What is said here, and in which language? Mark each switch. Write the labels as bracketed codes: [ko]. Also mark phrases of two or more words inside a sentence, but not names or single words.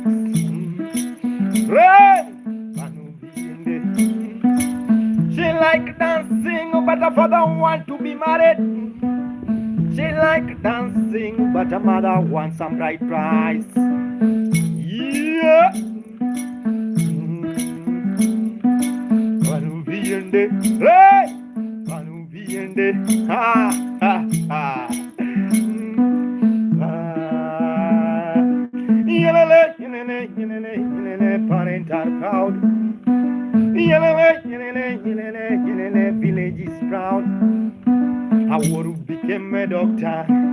[en] Ready! She like dancing, but her father want to be married. She like dancing, but her mother wants some bright price. Yeah. Hey! Ha ha ha. Parents are proud. Village is proud. Aworu became a doctor.